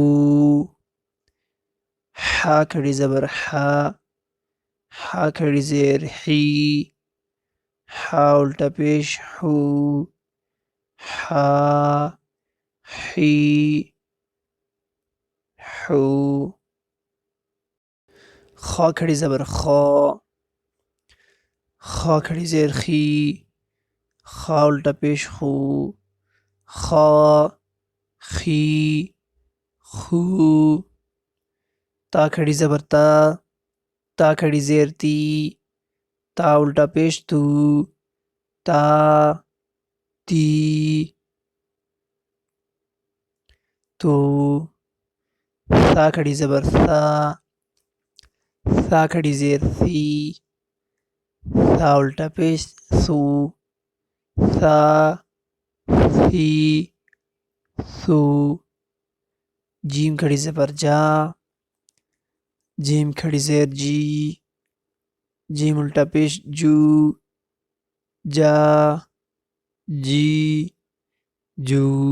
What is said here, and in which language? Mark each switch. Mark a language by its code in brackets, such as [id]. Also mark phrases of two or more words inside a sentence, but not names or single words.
[ur] حا کھڑی زبر حا، حا کھڑی زیر حی، حا الٹا پیش حو، حا حی حو۔ خا کھڑی زبر خا، خا کھڑی زیر خی، خا الٹا پیش خو، خا خی خو۔ تا کھڑی زبر تا، تا کھڑی زیر تی، تا الٹا پیش تو، تا تی تو۔ ثا کھڑی زبر ثا، ثا کھڑی زیر سی، ثا الٹا پیش سو، ثا سی سو، جیم کھڑی زبر جا، جیم کھڑی زیر جی، جیم الٹا پیش جو، جا جی جو،